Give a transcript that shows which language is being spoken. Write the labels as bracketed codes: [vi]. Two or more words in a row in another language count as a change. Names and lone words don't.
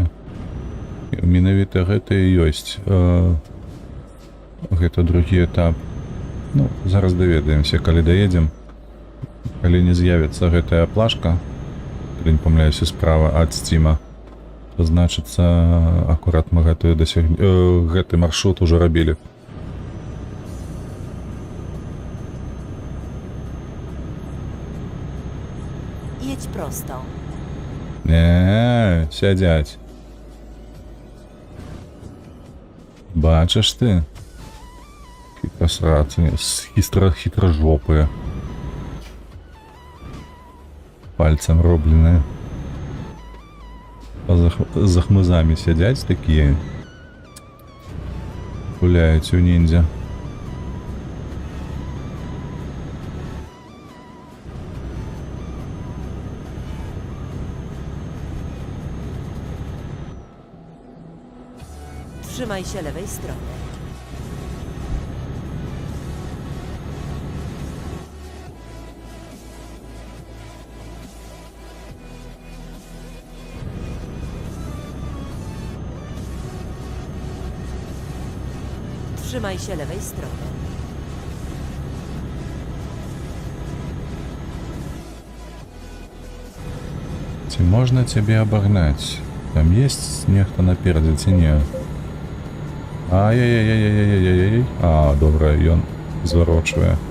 [be] Менавіта гэта і ёсць. Гэта другі этап. Ну, зараз даведаемся, калі даедзем. Калі не з'явіцца гэтая плашка, калі не памыляюся справа ад Steam, то значыцца, акурат мы гэты маршрут уже рабілі. [pl] Jedź prosto. [be] Не, сядзяць. Бачыш ты? Хітрасрацы, хітрожопыя. Пальцем робленыя. За хмызамі сядзяць такія. Гуляюць у ніндзя. [pl] Trzymaj się lewej strony. Trzymaj się lewej strony. [be] Ці можна цябе абагнаць? Там есть нехта наперадзе ці не? Ай-яй-яй-яй-яй-яй-яй-яй. А, добра, ён зварочвае.